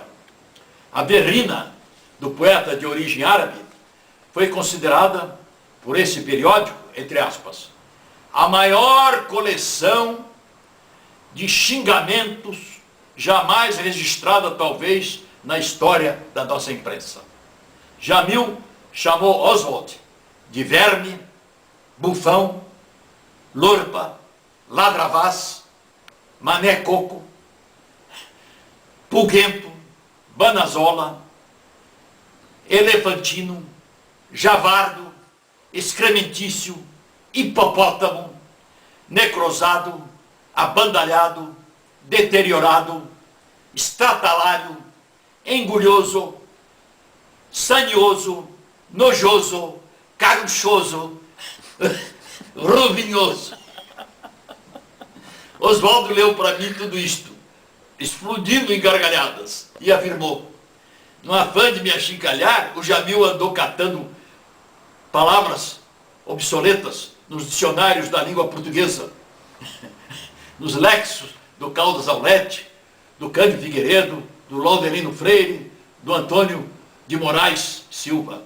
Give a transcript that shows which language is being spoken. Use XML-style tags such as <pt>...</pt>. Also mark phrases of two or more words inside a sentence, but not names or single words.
<pt>A berrina do poeta de origem árabe foi considerada, por esse periódico, entre aspas, a maior coleção de xingamentos jamais registrada, talvez, na história da nossa imprensa. Jamil chamou Oswald de verme, bufão, lorpa, ladravaz, mané-coco, pulguento, banazola, elefantino, javardo, excrementício, hipopótamo, necrosado, abandalhado, deteriorado, estratalário, engulhoso, sanioso, nojoso, carunchoso, ruvinhoso. Oswaldo leu para mim tudo isto, explodindo em gargalhadas, e afirmou: no afã de me achincalhar, o Jamil andou catando palavras obsoletas nos dicionários da língua portuguesa, nos léxicos do Caldas Aulete, do Cândido Figueiredo, do Laudelino Freire, do Antônio de Moraes Silva.</pt>